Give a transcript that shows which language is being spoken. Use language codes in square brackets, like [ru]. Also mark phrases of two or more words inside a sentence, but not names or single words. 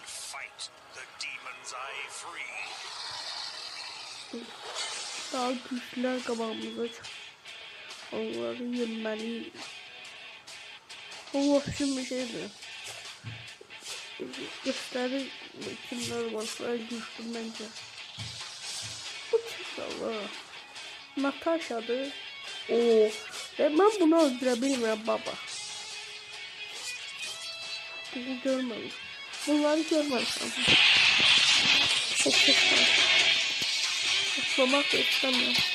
[az] Daha güçlülər qabağımıza çıxır. Onları yenməliyik. O vahşi bir şeydir. Göstərir kimlər varsa güçlü məncə. Bu kimdir Allah? Natasha'dır. [tr] Ve ben bunu öldüre bilmirəm baba. [az] Bunu görməmiş. Bunları görməmişəm. [tr] Çok var. [az] Atlamak da istemiyorum.